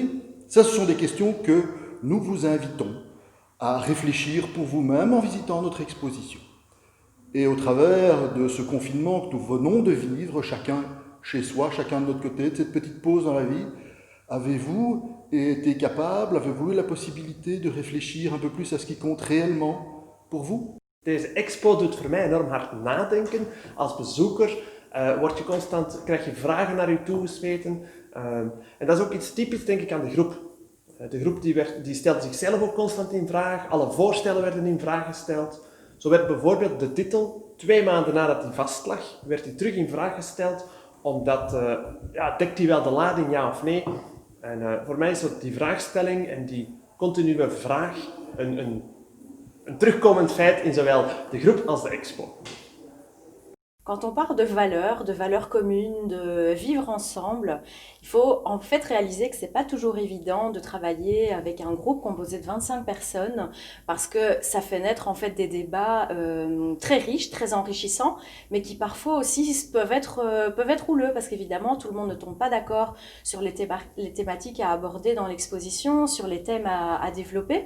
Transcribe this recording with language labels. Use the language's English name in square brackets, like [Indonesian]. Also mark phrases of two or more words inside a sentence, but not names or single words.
[French] Ça, ce sont des questions que nous vous invitons à réfléchir pour vous-même en visitant notre exposition. Et au travers de ce confinement que nous venons de vivre, chacun chez soi, chacun de notre côté, de cette petite pause dans la vie, avez-vous été capable, avez-vous eu la possibilité de réfléchir un peu plus à ce qui compte réellement pour vous? [Dutch] Deze expo doet voor mij enorm hard nadenken. Als bezoeker krijg je vragen naar je toegesmeten. En dat is ook iets typisch, denk ik, aan de groep. De groep die stelde zichzelf ook constant in vraag. Alle voorstellen werden in vraag gesteld. Zo werd bijvoorbeeld de titel, 2 maanden nadat die vastlag, werd die terug in vraag gesteld. Omdat, dekt die wel de lading, ja of nee? En voor mij is die vraagstelling en die continue vraag een terugkomend feit in zowel de groep als de expo. [French] Quand on parle de valeurs communes, de vivre ensemble, il faut en fait réaliser que c'est pas toujours évident de travailler avec un groupe composé de 25 personnes parce que ça fait naître en fait des débats très riches, très enrichissants, mais qui parfois aussi peuvent être houleux parce qu'évidemment tout le monde ne tombe pas d'accord sur les thématiques à aborder dans l'exposition, sur les thèmes à développer.